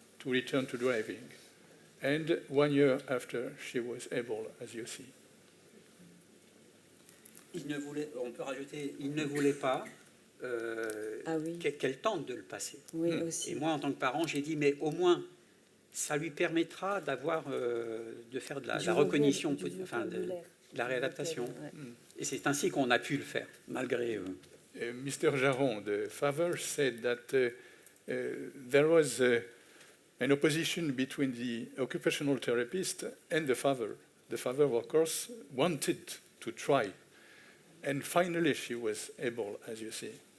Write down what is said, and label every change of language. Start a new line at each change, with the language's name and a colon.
English: to return to driving. And 1 year after, she was able, as you see.
French: On peut rajouter, il ne voulait pas qu'elle tente de le passer. Oui, aussi. Et moi, en tant que parent, j'ai dit, mais au moins, ça lui permettra d'avoir, de faire de la recognition, de la réadaptation. Ouais. Et c'est ainsi qu'on a pu le faire, malgré...
English: Mr. Jaron, the father, said that there was an opposition between the occupational therapist and the father. The father, of course, wanted to try. And finally, she was able, as you see.